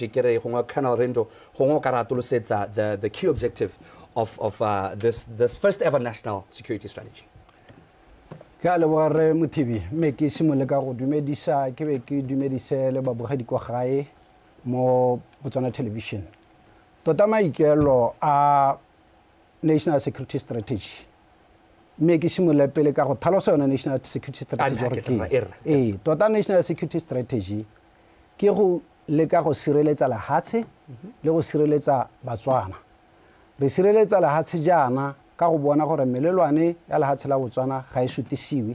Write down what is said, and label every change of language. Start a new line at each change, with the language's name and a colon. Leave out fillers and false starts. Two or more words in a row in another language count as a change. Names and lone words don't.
English: Colonel Rindo, the key objective of this first ever national security strategy. Botswana television. National security strategy.
Tswana: Make simula pele ka go tlhalosa yona
English: national security strategy.
Tswana: Tota
English: national security strategy
Tswana: ke go leka go sireletsa lehatshe le go sireletsa Batswana. Re sireletsa lehatshe jana ka go bona gore melelwane ya lehatshe la Botswana ga e sutisiwe.